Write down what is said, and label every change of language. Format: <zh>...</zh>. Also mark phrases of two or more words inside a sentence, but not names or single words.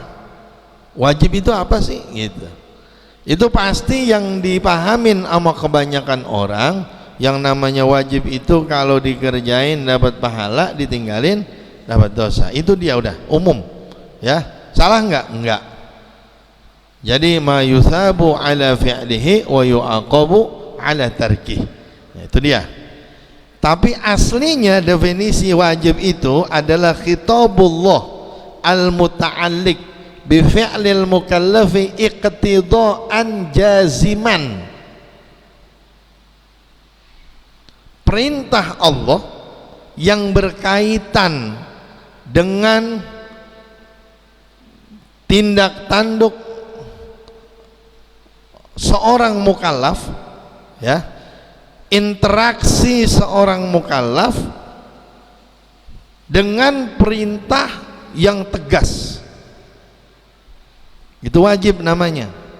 <id>Wajib itu apa sih? Gitu. Itu pasti yang dipahamin sama kebanyakan orang, yang namanya wajib itu kalau dikerjain dapat pahala, ditinggalin dapat dosa. Itu dia udah umum, ya. Salah enggak?</id> <ar>جادي ما يثاب على فعله ويعاقب على تركه.</ar> <id>Nah, itu dia. Tapi aslinya definisi wajib itu adalah</id> <ar>خطاب الله المتعلق بفعل المكلف اقتضاء جازما.</ar> <id>Perintah Allah yang berkaitan dengan tindak tanduk seorang mukallaf, ya, interaksi seorang mukallaf dengan perintah yang tegas, itu wajib namanya.</id>